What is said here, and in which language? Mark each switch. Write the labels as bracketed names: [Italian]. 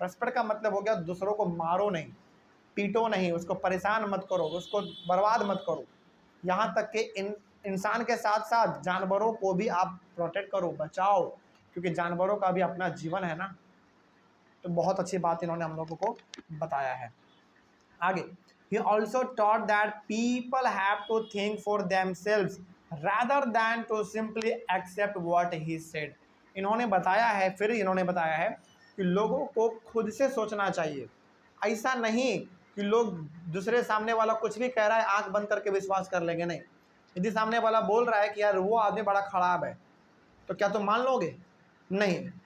[Hindi] Respect का मतलब हो गया दूसरों को मारो नहीं, पीटो नहीं, उसको परेशान मत करो, उसको बर्बाद मत करो। यहाँ तक कि इंसान के साथ साथ जानवरों को भी आप प्रोटेक्ट करो, बचाओ, क्योंकि जानवरों का भी अपना जीवन है ना। तो बहुत अच्छी बात इन्होंने हम लोगों को बताया है। आगे, [English] he also taught that people have to think for themselves rather than to simply accept what he said। [Hindi] इन्होंने बताया है, फिर इन्होंने बताया है कि लोगों को खुद से सोचना चाहिए। ऐसा नहीं कि लोग दूसरे सामने वाला कुछ भी कह रहा है आंख बंद करके विश्वास कर लेंगे, नहीं। यदि सामने वाला बोल रहा है कि यार वो आदमी बड़ा खराब है, तो क्या तुम मान लोगे? नहीं।